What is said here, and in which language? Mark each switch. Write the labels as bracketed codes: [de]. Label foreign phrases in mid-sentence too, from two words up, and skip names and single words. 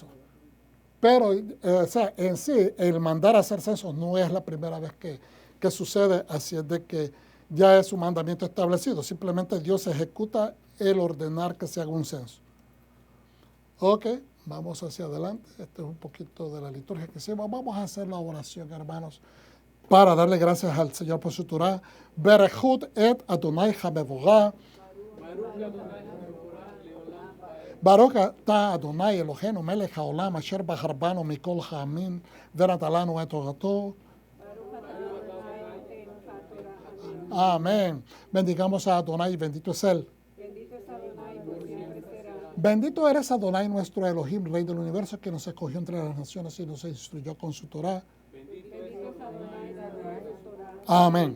[es] Pero, o sea, en sí, el mandar a hacer censo no es la primera vez que sucede, así es de que ya es un mandamiento establecido. Simplemente Dios ejecuta el ordenar que se haga un censo. Ok, vamos hacia adelante. Este es un poquito de la liturgia que hicimos. Vamos a hacer la oración, hermanos, para darle gracias al Señor por su Torah. [he] ברכו את אדוני המבורך. ברוך אתה אדוני אלוהינו מלך העולם אשר בחר בנו מכל העמים ונתן לנו את תורתו. [es] Amén. Bendigamos a Adonai, bendito es Él. Bendito eres Adonai, nuestro Elohim, Rey del universo, que nos escogió entre las naciones y nos instruyó con su Torah. Amén.